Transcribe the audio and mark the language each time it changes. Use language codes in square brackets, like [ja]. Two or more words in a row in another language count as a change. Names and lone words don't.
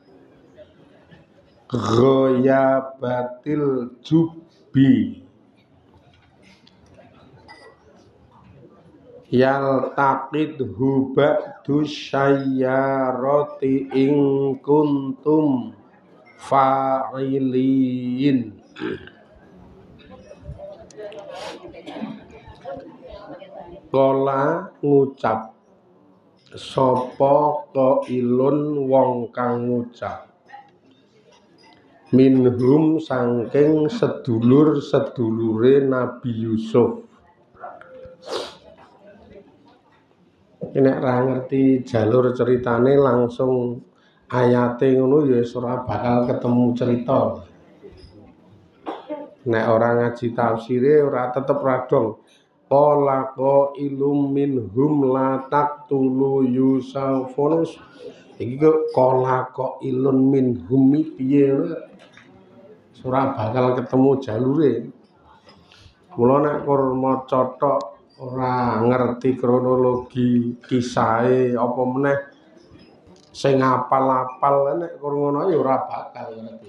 [ar] غيابة الجب يلتقطه بعض السيارة إن كنتم فاعلين. [jv] Kola ngucap sapa qailun wong kang ngucap minhum saking sedulur-sedulure Nabi Yusuf. Nek ra ngerti jalur ceritane langsung ayate ngono ya ora bakal ketemu cerita. Nek orang ngaji tafsire ora tetep radong. [ar] قال قائل منهم لا تقتلوا يوسف. [jv] Iki kok [ar] قال قائل منهم [jv] piye ora bakal ketemu jalure. Mula nek kur maca tok ora ngerti kronologi kisahe apa meneh sing apal-apal nek kur ngono ya ora bakal ngerti.